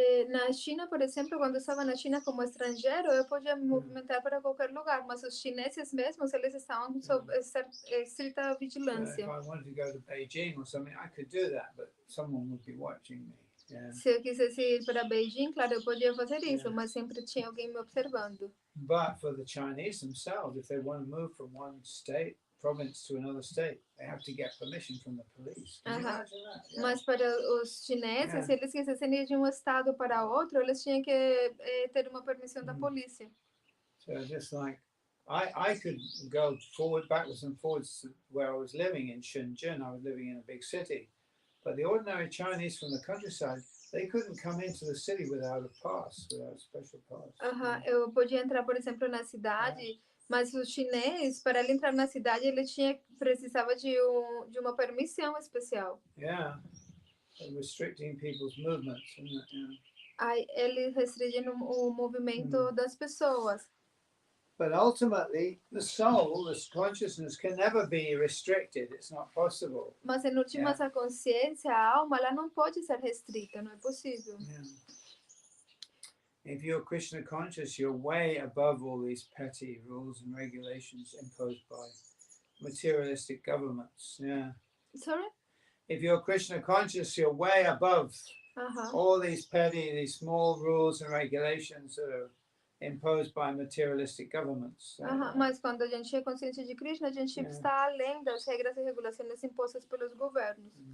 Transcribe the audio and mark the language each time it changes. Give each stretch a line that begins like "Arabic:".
Portuguese: Na China, por exemplo, quando eu estava na China como estrangeiro, eu podia me movimentar para qualquer lugar, mas os chineses mesmos, eles estavam sob estrita vigilância.
English: If I wanted to go to Beijing or something, I could do that, but someone would be watching me. Yeah.
Portuguese: Se eu quisesse ir para Beijing, claro, eu podia fazer isso, mas sempre tinha alguém me observando.
English: But for the Chinese themselves, if they want to move from one province to another state, they have to get permission from the police. Can you imagine that? Yeah.
Portuguese: Mas para os chineses, se eles quisessem ir de um estado para outro, eles tinham que ter uma permissão da polícia.
English: So just like I could go backwards and forwards to where I was living in Shenzhen. I was living in a big city, but the ordinary Chinese from the countryside, they couldn't come into the city without a pass, without a special pass.
Portuguese: Eu podia entrar, por exemplo, na cidade. Mas o chinês, para ele entrar na cidade, ele precisava de uma permissão especial.
English: Yeah, restricting people's movements, isn't it? Yeah.
Portuguese: Aí ele restringe o movimento das pessoas.
English: But ultimately, the soul, this consciousness, can never be restricted. It's not possible.
Portuguese: Mas em última, essa consciência, a alma, ela não pode ser restrita, não é possível.
English: Yeah. If you're Krishna conscious, you're way above all these petty rules and regulations imposed by materialistic governments. Yeah. Sorry? If you're Krishna conscious, you're way above all these these small rules and regulations that are imposed by materialistic governments.
Portuguese: Mas quando a gente é consciente de Krishna, a gente está além das regras e regulações impostas pelos governos.